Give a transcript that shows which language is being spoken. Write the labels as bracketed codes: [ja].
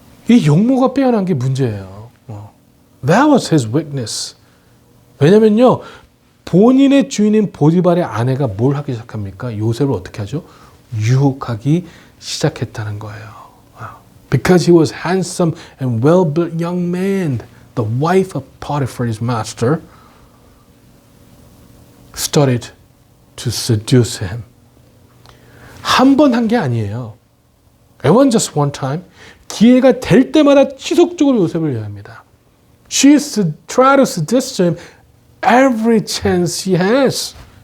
[ko] 이 용모가 빼어난 게 문제예요. [en] That was his weakness. [ko] 왜냐면요, 본인의 주인인 보디발의 아내가 뭘 하기 시작합니까? 요셉을 어떻게 하죠? 유혹하기 시작했다는 거예요. [en] Because he was handsome and well-built young man, the wife of Potiphar, his master, started to seduce him. [ko] 한 번 한 게 아니에요. [en] It wasn't just one time. [ko] 기회가 될 때마다 지속적으로 요셉을 위합니다. [en] She tried to seduce him every chance she has.